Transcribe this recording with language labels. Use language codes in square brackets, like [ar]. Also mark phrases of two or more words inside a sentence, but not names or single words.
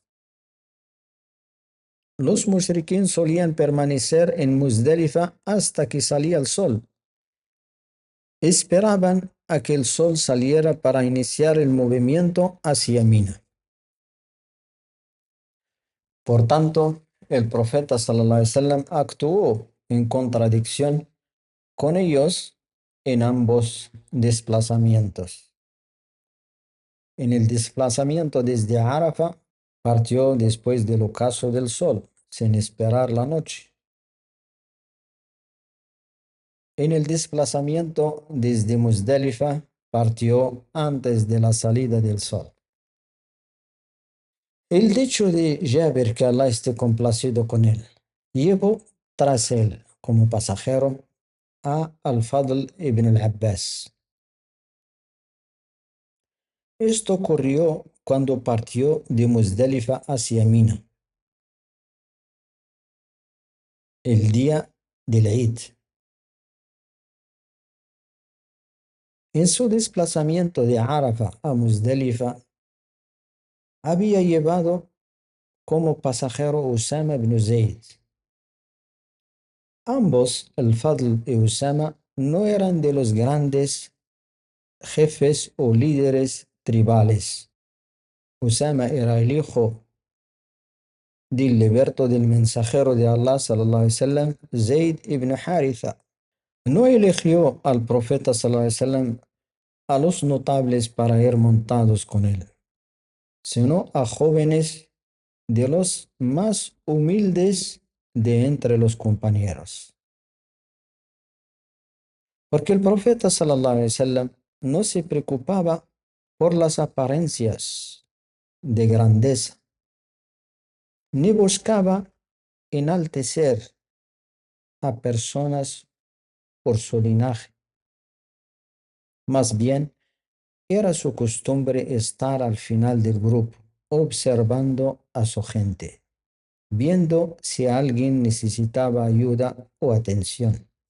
[es] Los mushrikin solían permanecer en Muzdalifa hasta que salía el sol. Esperaban a que el sol saliera para iniciar el movimiento hacia Mina. Por tanto, el profeta [ar] صلى الله عليه وسلم [es] actuó en contradicción con ellos en ambos desplazamientos. En el desplazamiento desde Arafah, partió después del ocaso del sol, sin esperar la noche. En el desplazamiento desde Muzdalifa, partió antes de la salida del sol. El dicho de Jabir, que Allah esté complacido con él: llevó tras él como pasajero a Al-Fadl ibn al-Abbas. Esto ocurrió cuando partió de Muzdalifa hacia Mina, el día del Eid. En su desplazamiento de Arafah a Muzdalifa, había llevado como pasajero Usama ibn Zayd. Ambos, Al-Fadl y Usama, no eran de los grandes jefes o líderes tribales. Usama era el hijo del liberto del mensajero de Allah [ar] صلى الله عليه وسلم, [es] Zayd ibn Haritha. No eligió al profeta [ar] صلى الله عليه وسلم [es] a los notables para ir montados con él, sino a jóvenes de los más humildes de entre los compañeros. Porque el profeta [ar] صلى الله عليه وسلم [es] no se preocupaba por las apariencias de grandeza, ni buscaba enaltecer a personas por su linaje. Más bien, era su costumbre estar al final del grupo, observando a su gente, viendo si alguien necesitaba ayuda o atención.